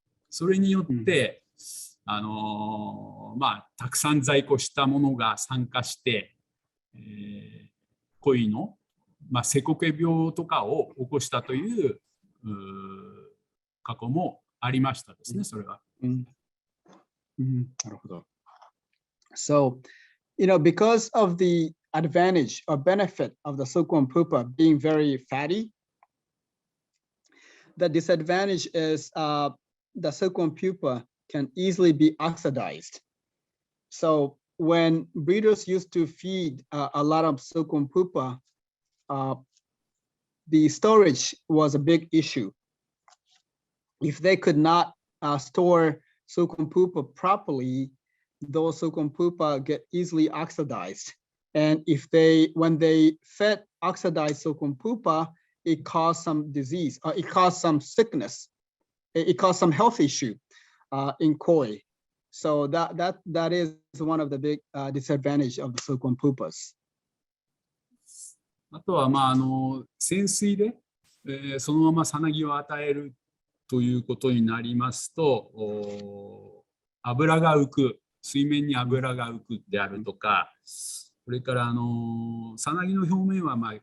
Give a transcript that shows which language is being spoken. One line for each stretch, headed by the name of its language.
Japanese: それによって、たくさん在庫したものが酸化して、鯉の、セコケ病とかを起こしたという過去もありましたですね、それは。なるほど。
English: So, you know, because of the advantage or benefit of the silkworm pupa being very fatty, the disadvantage is the silkworm pupa can easily be oxidized. So when breeders used to feed a lot of silkworm pupa, the storage was a big issue. If they could not store silkworm pupa properly, those silkworm pupa get easily oxidized. And when they fed oxidized silkworm pupa, it caused some disease, it caused some sickness, it caused some health issue in koi. So that is one of the big disadvantage of the silkworm pupas.
Japanese: あとは潜水で、そのままさなぎを与えるということになりますと、油が浮く、水面に油が浮くであるとか、それからさなぎの表面は